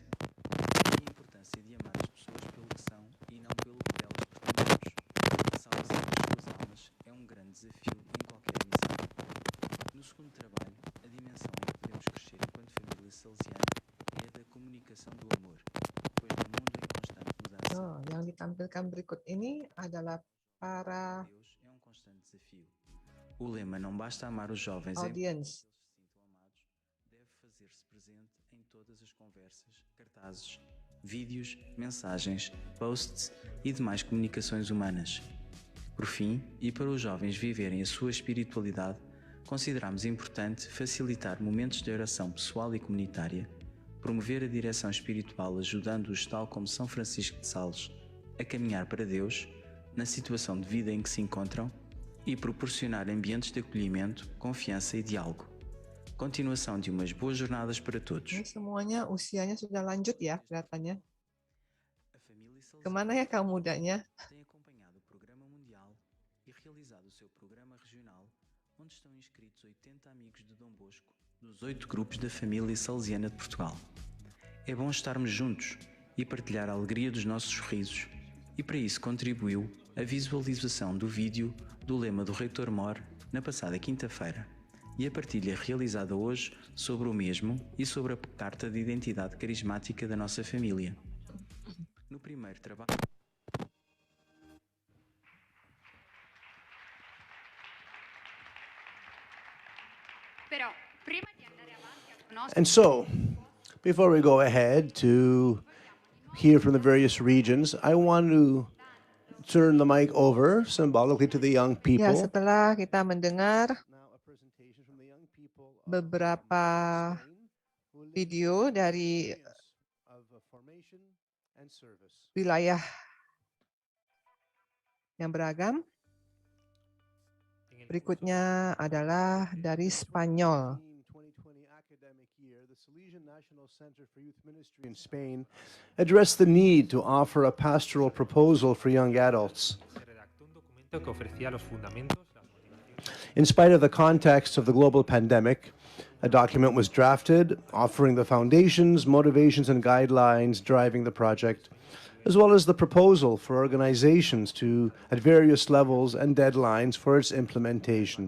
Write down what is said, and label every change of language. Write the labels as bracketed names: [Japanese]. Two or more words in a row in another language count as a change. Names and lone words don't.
[Portuguese] E a importância de amar as pessoas pelo que são e não pelo que elas pretendemos. A salvação das suas almas é um grande desafio em qualquer missão. No segundo trabalho, a dimensão em que podemos crescer enquanto família salesiana é a da comunicação do amor, pois no mundo em constante mudança, [Indonesian] Yang ditampilkan berikut ini adalah para [Portuguese] Deus é um constante desafio. O lema "não basta amar os jovens em audience. deve fazer-se presente em todas as conversas, cartazes, vídeos, mensagens, posts e demais comunicações humanas. Por fim, e para os jovens viverem a sua espiritualidade, consideramos importante facilitar momentos de oração pessoal e comunitária, promover a direção espiritual ajudando-os, tal como São Francisco de Sales, a caminhar para Deus, na situação de vida em que se encontram, e proporcionar ambientes de acolhimento, confiança e diálogo. Continuação de umas boas jornadas para todos. [Indonesian] Ini semuanya usianya sudah lanjut ya kelihatannya. [Portuguese] A família salesiana [Indonesian] Kemana ya kaum mudanya? [Portuguese] tem acompanhado o programa mundial e realizado o seu programa regional, onde estão inscritos 80 amigos de Dom Bosco, dos 8 grupos da família salesiana de Portugal. É bom estarmos juntos e partilhar a alegria dos nossos sorrisos, e para isso contribuiu a visualização do vídeo do lema do Reitor Mor na passada quinta-feira e a partilha realizada hoje sobre o mesmo e sobre a carta de identidade carismática da nossa família. No primeiro trabalho, [Italian] Però prima di andare avanti a conoscere [English] And so, before we go ahead to hear from the various regions, I want to turn the mic over symbolically to the young Ya, people. [Indonesian] setelah kita mendengar beberapa video dari wilayah yang beragam. Berikutnya adalah dari Spanyol. [English] 2020 academic year, the Salesian National Center for Youth Ministry in Spain addressed the need to offer a pastoral proposal for young adults. In spite of the context of the global pandemic, a document was drafted offering the foundations, motivations, and guidelines driving the project, as well as the proposal for organizations at various levels and deadlines for its implementation.